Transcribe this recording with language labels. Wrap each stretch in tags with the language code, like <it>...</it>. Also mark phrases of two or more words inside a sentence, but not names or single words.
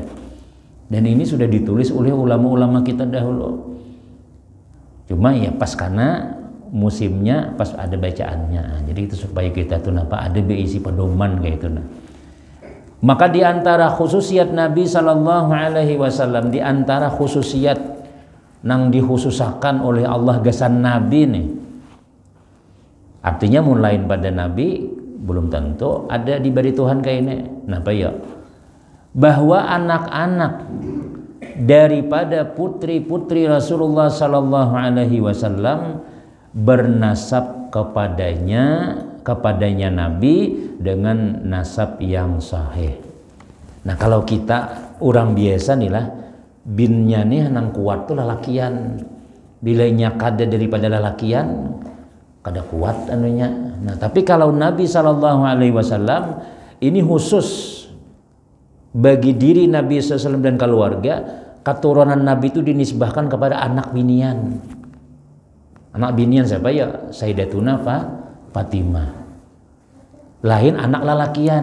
<id>Dan ini sudah ditulis oleh ulama-ulama kita dahulu. Cuma ya pas karena musimnya pas ada bacaannya.</id> <bjn>Jadi itu supaya kita tuh ada isi pedoman kayak itu nah.</bjn> <id>Maka di antara khususiat Nabi</id> <ar>صلى الله عليه وسلم,</ar> <bjn>di antara khususiat nang dikhususakan oleh Allah gasan Nabi nih. Artinya mulai pada Nabi belum tentu ada di bari Tuhan kayak ini.</bjn> <id>Napa ya? Bahwa anak-anak daripada putri-putri Rasulullah</id> <ar>صلى الله عليه وسلم</ar> <id>bernasab kepadanya Nabi dengan nasab yang sahih.</id> <bjn>Nah kalau kita orang biasa nih lah binnya nih nang kuat tuh lalakian, bilanya kada daripada lalakian kada kuat anunya.</bjn> <id>Nah tapi kalau Nabi</id> <ar>صلى الله عليه وسلم</ar> <id>ini khusus bagi diri Nabi SAW dan keluarga, keturunan Nabi itu dinisbahkan kepada anak binian.</id> <bjn>Anak binian siapa ya? Sayyidatuna Fatimah. Lain anak lalakian.</bjn>